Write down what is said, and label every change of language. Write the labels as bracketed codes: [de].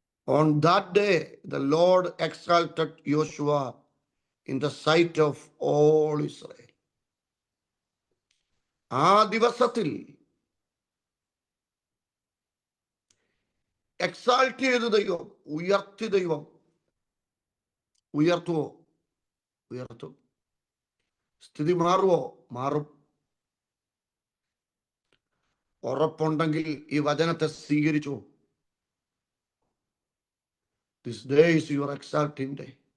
[en] On that day, the Lord exalted Joshua in the sight of all Israel. [ml] ആ ദിവസത്തിൽ exalt ചെയ്തു ദൈവം, ഉയർത്തി ദൈവം. ഉയർത്തുവോ? ഉയർത്തും. സ്ഥിതി മാറുവോ? മാറും. ഉറപ്പുണ്ടെങ്കിൽ ഈ വചനത്തെ സ്വീകരിച്ചു. [en] This day is your exalting day.